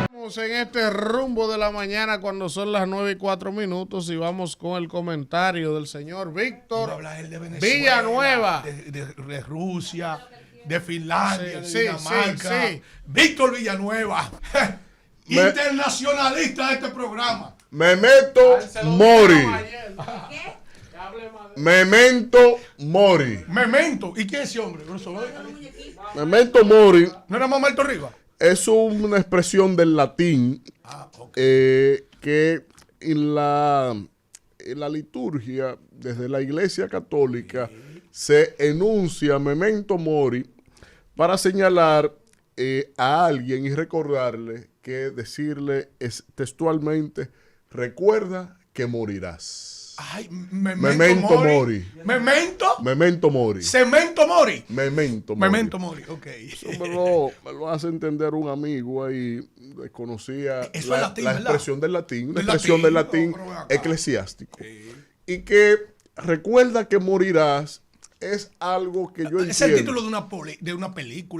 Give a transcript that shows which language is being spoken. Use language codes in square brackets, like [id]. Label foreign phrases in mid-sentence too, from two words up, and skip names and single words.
[es] Seguimos en este rumbo de la mañana cuando son las 9:04 y vamos con el comentario del señor Víctor Villanueva. De Rusia, de Finlandia, Sí, de Dinamarca. sí. Víctor Villanueva, internacionalista de este programa. [la] Memento Mori. Memento Mori. Memento. [es] ¿Y quién es ese hombre? [la] Memento Mori [es] ¿No era Mamá Alto Riva? es una expresión del latín que en la liturgia, desde la Iglesia Católica, se enuncia [la] Memento Mori [es] para señalar a alguien y recordarle que decirle textualmente, recuerda que morirás. Ay, [la] Memento Mori. Memento. Memento Mori. Cemento Mori. Memento Mori. Memento Mori, [es] ok. Eso me lo hace entender un amigo ahí, desconocía Eso es latín, la ¿verdad? expresión del latín, Del expresión del latín, latín pero ven acá. eclesiástico. Y que recuerda que morirás es algo que yo entiendo. Es el título de una película.